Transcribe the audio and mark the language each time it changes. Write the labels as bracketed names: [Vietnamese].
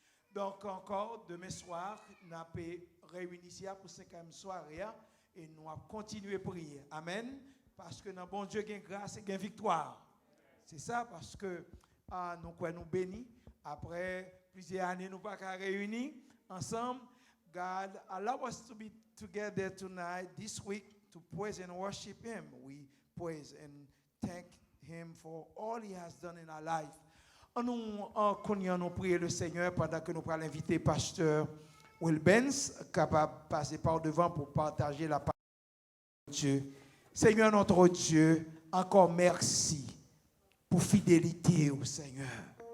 [French] Donc encore demain soir, nous avons réuni ici pour 5e soirée et nous allons continuer à prier. Amen. Parce que dans bon Dieu, il y a grâce et il y a victoire. C'est ça parce que nous bénis. Après plusieurs années, nous ne sommes pas réunis ensemble. [English] God, allow us to be together tonight, this week, to praise and worship Him. We praise and thank Him for all He has done in our life. [French] Nous prions le Seigneur pendant que nous allons inviter Pasteur Will Benz, capable de passer par devant pour partager la parole de Dieu. Seigneur notre Dieu, encore merci pour fidélité au Seigneur.